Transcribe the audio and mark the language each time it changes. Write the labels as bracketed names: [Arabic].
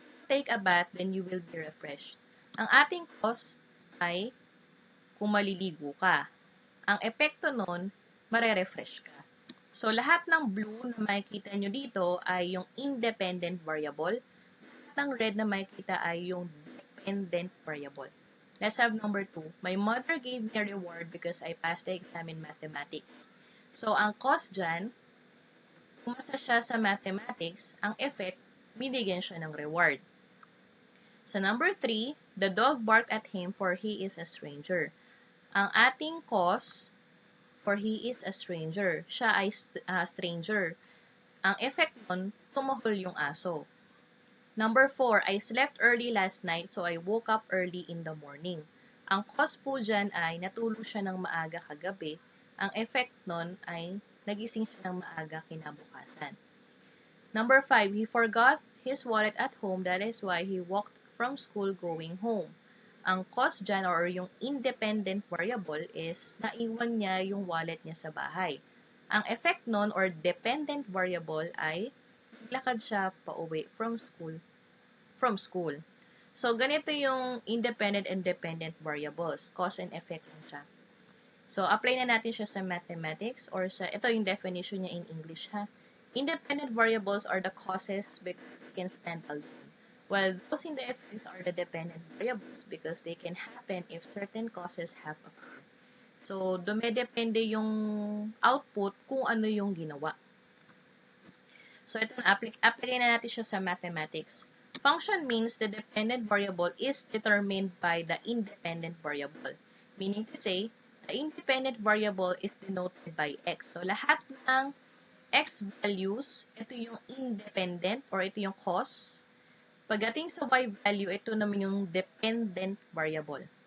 [English] Take a bath, then you will be refreshed. [Filipino] Ang ating cause ay kung maliligo ka. Ang epekto nun, mare-refresh ka. So, lahat ng blue na makikita nyo dito ay yung independent variable. Lahat ng red na makikita ay yung dependent variable. [English] Let's have number 2. My mother gave me a reward because I passed the exam in mathematics. [Filipino] So, ang cause dyan, pumasa siya sa mathematics, ang effect, binigyan siya ng reward. [English] So, number 3, the dog barked at him for he is a stranger. [Filipino] Ang ating cause, [English] for he is a stranger. [Filipino] Siya ay stranger. Ang effect nun, tumuhol yung aso. [English] Number 4, I slept early last night so I woke up early in the morning. [Filipino] Ang cause po dyan ay natulog siya ng maaga kagabi. Ang effect nun ay nagising siya ng maaga kinabukasan. [English] Number 5, he forgot his wallet at home. That is why he walked from school going home. [Filipino] Ang cause dyan or yung independent variable is naiwan niya yung wallet niya sa bahay. Ang effect nun or dependent variable ay naglakad siya pauwi [English] from school. [Filipino] So, ganito yung independent and dependent variables. Cause and effect lang siya. So, apply na natin siya sa mathematics or ito yung definition niya [English] in English [Filipino] ha. [English] Independent variables are the causes because they can stand alone. While those in the effects are the dependent variables because they can happen if certain causes have occurred. [Filipino] So, dumedepende yung output kung ano yung ginawa. So, ito na, apply na natin siya sa mathematics. [English] Function means the dependent variable is determined by the independent variable. Meaning to say, the independent variable is denoted by x. [Filipino] So, lahat ng x values, ito yung independent or ito yung cause. Pagdating sa y value, ito naman yung dependent variable.